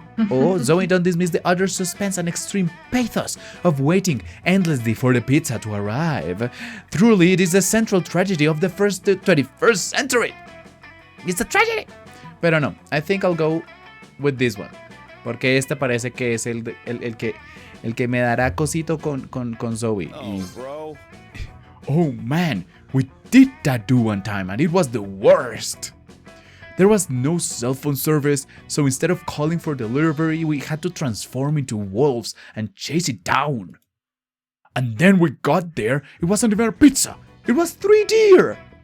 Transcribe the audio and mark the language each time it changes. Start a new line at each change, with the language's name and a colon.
English: Oh, Zoe, don't dismiss the utter suspense and extreme pathos of waiting endlessly for the pizza to arrive. Truly, it is the central tragedy of the 21st century. It's a tragedy.
Spanish: Pero no,
English: I think I'll go with this one.
Spanish: Porque este parece que es el que me dará cosito con Zoe.
English: Bro. Oh man, we did that do one time and it was the worst. There was no cell phone service, so instead of calling for delivery, we had to transform into wolves and chase it down. And then we got there, it wasn't even a pizza, it was 3 deer.